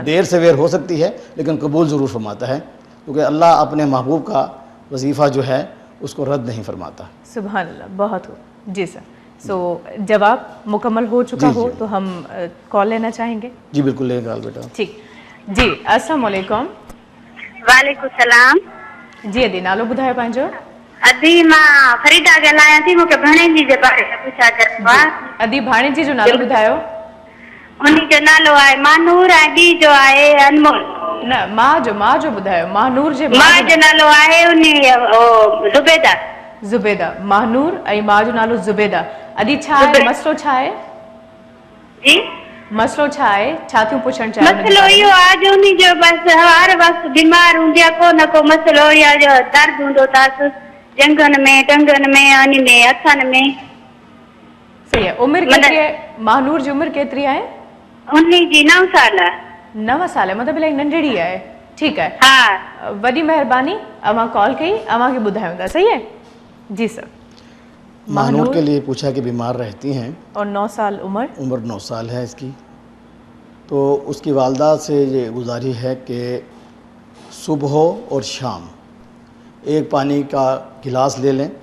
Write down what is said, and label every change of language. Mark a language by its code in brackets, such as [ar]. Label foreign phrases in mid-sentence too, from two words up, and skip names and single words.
[hi] देर से वेर हो सकती है लेकिन कबूल ज़रूर फरमाता है, क्योंकि अल्लाह अपने महबूब का वजीफ़ा जो है उसको रद्द नहीं फरमाता। [ar] سبحان الله. [hi] बहुत हो। जी सर। जवाब मुकम्मल हो चुका हो तो हम कॉल लेना चाहेंगे। जी बिल्कुल ले कॉल बेटा। ठीक जी। [ar] السلام عليكم. وعليكم السلام. [sd] जी अदी नालो ॿुधायो पंहिंजो। अदी मां फरीदा ॻाल्हायां थी, मूंखे भाणेजी जे बारे में पुछा करिणो आहे। अदी भाणेजी जो नालो ॿुधायो। उन्ही जो नालो आहे मानूर ऐं ॿी जो आहे अनमोल। न मां जो ॿुधायो। मानूर जे मां जो नालो आहे उन्ही ज़ुबैदा। ज़ुबैदा। मानूर ऐं मां जो नालो ज़ुबैदा। अदी छा आहे मसलो छा आहे? जी मसलो छा आहे, छा थियूं पुछण चाहियो? मसलो इहो आहे जो उन्ही जो बस हर वक्त बीमार हूंदी आहे, को न को मसलो या जो दर्द हूंदो अथसि जंगन में, टंगन में, उन्ही में हथनि में। सही है। उम्र केतिरी आहे? मानूर जी उम्र केतिरी आहे? उन्ही जी 9 साल। 9 साल मतलब इलाही नंढड़ी आहे। [hi] ठीक है। हाँ। [sd] वॾी महिरबानी, अवां कॉल कई, अवां खे ॿुधायूं था। [hi] सही है जी सर। मानूर के लिए पूछा कि बीमार रहती हैं और 9 साल उम्र 9 साल है इसकी। तो उसकी वालदा से ये गुजारिश है कि सुबह और शाम एक पानी का गिलास ले लें,